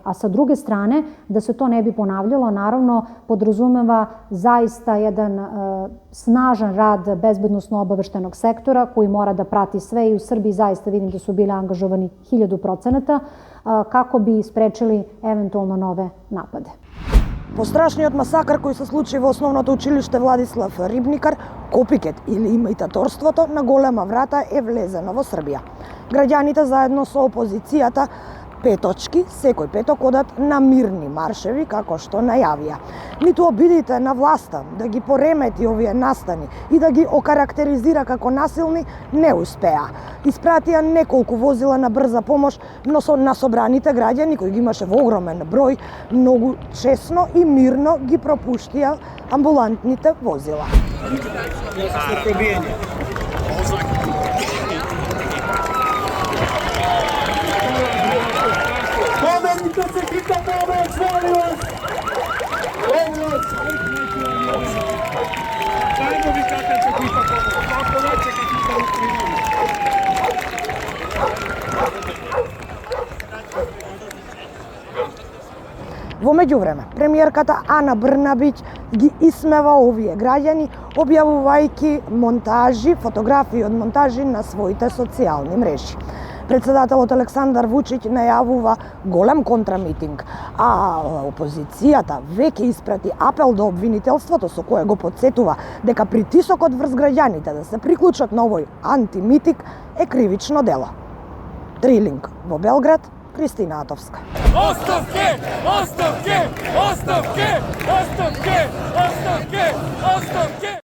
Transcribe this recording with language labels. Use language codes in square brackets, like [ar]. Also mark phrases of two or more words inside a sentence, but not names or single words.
[sr] A sa druge strane, da se to ne bi ponavljalo, naravno, podrazumeva zaista jedan snažan rad bezbednosno-obaveštenog sektora koji mora da prati sve i u Srbiji zaista vidim da su bili angažovani 1000% kako bi sprečili eventualno nove napade. [mk] Пострашниот масакар кој се случи во основното училиште Владислав Рибникар, копикет или имитаторството на голема врата е влезено во Србија. Граѓаните заедно со опозицијата петочки, секој петок одат на мирни маршеви, како што најавија. Ниту обидите на власта да ги поремети овие настани и да ги окарактеризира како насилни, не успеа. Испратија неколку возила на брза помош, но на собраните граѓани, кои ги имаше во огромен број, многу честно и мирно ги пропуштија амбулантните возила. [sr] Pomenite se hitna pomoć, molim vas! Dajmo vi kakva će hitna pomoć, kako neće kad hitna pomoć. [mk] Во меѓувреме, премиерката Ана Брнабиќ ги исмева овие граѓани, објавувајќи монтажи, фотографии од монтажи на своите социјални мрежи. Председателот Александар Вучиќ најавува голем контрамитинг, а опозицијата веќе испрати апел до обвинителството со кое го подсетува дека притисокот врз граѓаните да се приклучат на овој антимитинг е кривично дело. Трилинг во Белград, Kristina Atovska. [sr] Ostavke, ostavke, ostavke, ostavke, ostavke, ostavke!